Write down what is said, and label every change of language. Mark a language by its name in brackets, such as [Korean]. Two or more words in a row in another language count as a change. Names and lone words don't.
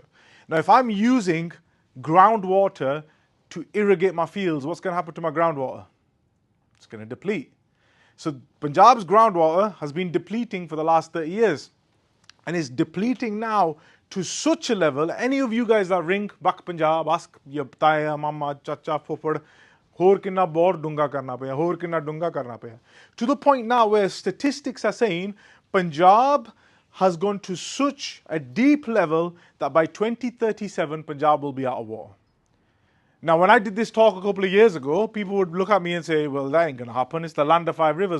[English] Now, if I'm using groundwater to irrigate my fields, what's going to happen to my groundwater? It's going to deplete. So Punjab's groundwater has been depleting for the last 30 years and is depleting now to such a level. Any of you guys that ring back Punjab, ask your [Punjabi] ਤਾਇਆ, ਮਾਮਾ, ਚਾਚਾ, ਫੁੱਫੜ, ਹੋਰ ਕਿੰਨਾ ਬੋਰ ਡੂੰਘਾ ਕਰਨਾ ਪਿਆ, ਹੋਰ ਕਿੰਨਾ ਡੂੰਘਾ ਕਰਨਾ ਪਿਆ. [English] To the point now where statistics are saying Punjab has gone to such a deep level that by 2037 Punjab will be out of water. Now, when I did this talk a couple of years ago, people would look at me and say, well, that ain't going to happen. It's the land of 5 rivers.